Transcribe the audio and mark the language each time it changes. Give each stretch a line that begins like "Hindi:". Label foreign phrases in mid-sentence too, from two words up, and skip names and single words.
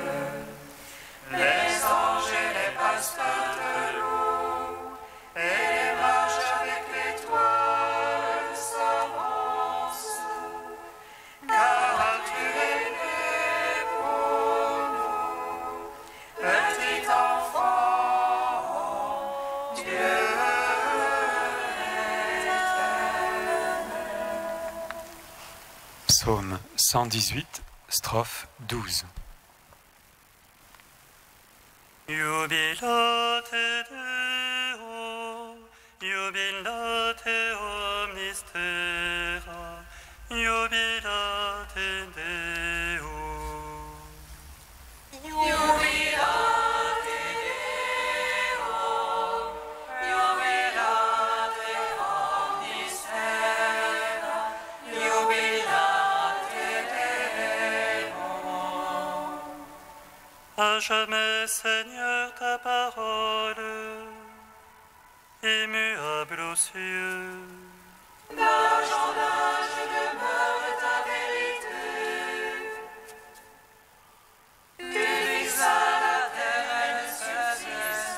French: Les anges et les pasteurs te louent, et les mages avec l'étoile s'avancent, car tu es né pour nous, petit enfant, Dieu Psaume 118, strophe 12.
Latin: Jubilate Deo, jubilate omnis terra, jubilate Deo. Jubilate Deo, jubilate omnis terra, jubilate Deo.
French: À jamais, Seigneur, ta parole, immuable aux cieux. D'âge en âge demeure ta vérité. Tu fixes à la terre, elle subsiste.